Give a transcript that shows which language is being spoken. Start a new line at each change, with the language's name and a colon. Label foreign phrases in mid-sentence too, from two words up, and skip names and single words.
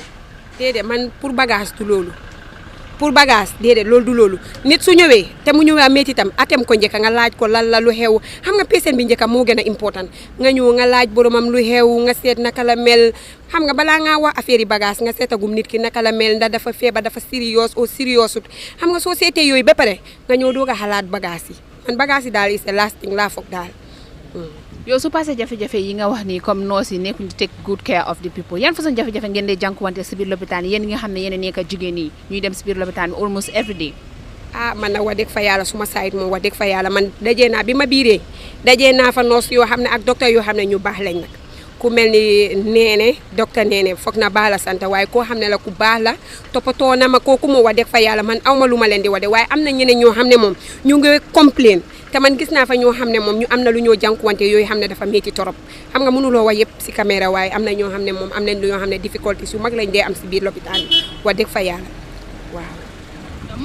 Wolof: déedéet man pour bagage du loolu pour bagage déedéet loolu du loolu nit su ñëwee te mu ñëwee métti itam atem ko njëkka nga laaj ko lan la lu xew xam nga patient bi njëkka moo gën a important nga ñëw nga laaj boromam lu xew nga seet naka la mel xam nga balaa ngaa wax affaire yi bagage nga seetagum nit ki naka la mel ndax dafa feebar dafa serious au seriousut xam nga soo seetee yooyu ba pare nga ñëw doog a xalaat bagage yi man bagage yi daal
English: is the last thing
Wolof: laa foog daal. yow su passé jafe-jafe yi nga wax nii comme nurse yi nekkuñ di
English: take good care of the people
Wolof: yan façon jafe-jafe ngeen dee jànkuwante si biir lopitaan yi yéen nga xam ne yéen a nekk jigéen yi ñuy dem si biir lopitaan bi
English: almost every day.
Wolof: man nag wax dëgg fa yàlla suma sayit moom wax dëgg fa yàlla man dajee naa bi ma biiree dajee naa fa nurse yoo xam ne ak docteur yoo xam ne ñu baax lañ nag ku mel ni neene docteur neene foog na baax la sant waaye koo xam ne la ku baax la toppatoo na ma kooku moo wax dëgg fa yàlla man awma lu ma leen di wax de waaye am na ñeneen ñoo xam ne moom ñu ngi complain te man gis naa fa ñoo xam ne moom ñu am na lu ñoo jànkuwante yooyu xam ne dafa métti torop xam nga mënuloo wax yëpp si caméra waaye am na ñoo xam ne moom am nañ lu ñoo xam ne difficultés yu mag lañ dee am si biir lopitaan bi wax dëgg fa yàlla waaw.